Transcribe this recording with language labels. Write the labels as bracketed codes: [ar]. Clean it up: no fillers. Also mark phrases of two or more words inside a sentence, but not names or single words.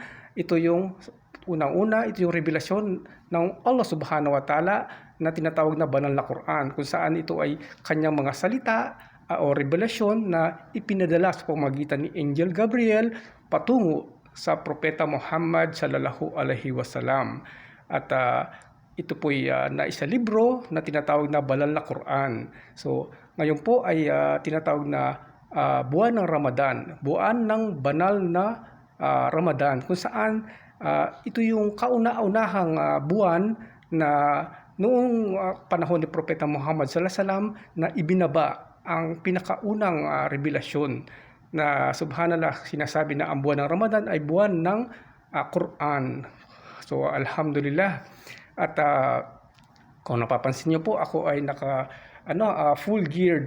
[tl] Ito yung unang-una, ito yung revelasyon ng Allah Subhanahu wa Ta'ala na tinatawag na banal na Quran, kung saan ito ay kanyang mga salita o revelasyon na ipinadala sa pamamagitan ni Angel Gabriel patungo sa Propeta Muhammad [ar] صلى الله عليه وسلم. [tl] At ito po ay naisa libro na tinatawag na banal na Quran. So, ngayon po ay tinatawag na buwan ng Ramadan, buwan ng banal na Ramadan, kung saan ito yung kauna-unahang buwan na noong panahon ni Propeta Muhammad [ar] صلى الله عليه وسلم [tl] na ibinaba ang pinakaunang revelasyon na subhanallah, sinasabi na ang buwan ng Ramadan ay buwan ng Quran. So, alhamdulillah. At kung napapansin niyo po, ako ay [en] full geared.